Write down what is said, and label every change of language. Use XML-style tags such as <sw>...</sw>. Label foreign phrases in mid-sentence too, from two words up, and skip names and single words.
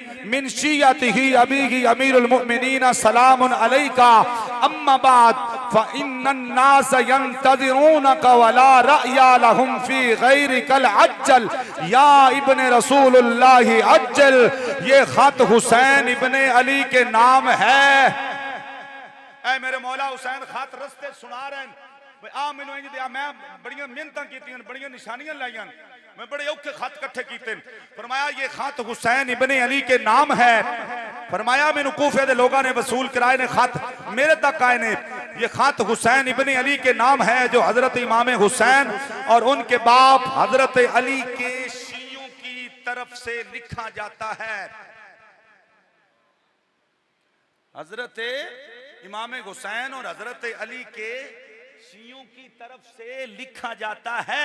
<ar>من شيعته وشيعة أبيه أمير المؤمنين سلام عليك أما بعد فإن الناس ينتظرونك ولا رأي لهم في غيرك العجل يا ابن رسول الله العجل.</ar> <ur>یہ خط حسین ابن علی کے نام ہے. اے میرے مولا حسین خط رستے سنا رہے ہیں.</ur> <pa>آ مینوں انج دیا، میں بڑیاں محنتاں کیتیاں، بڑیاں نشانیاں لائیاں، میں بڑے اوکھے خط اکٹھے کیتے.</pa> <ur>فرمایا یہ خط حسین ابن علی کے نام ہے.</ur> <pa>فرمایا مینوں کوفے دے لوکاں نے وصول کرائے نے، خط میرے تک آئے نے.</pa> <ur>یہ خط حسین ابن علی کے نام ہے، جو حضرت امام حسین اور ان کے باپ حضرت علی کے شیعوں کی طرف سے لکھا جاتا ہے. حضرت امام حسین اور حضرت علی کے شیعوں کی طرف سے لکھا جاتا ہے.</ur>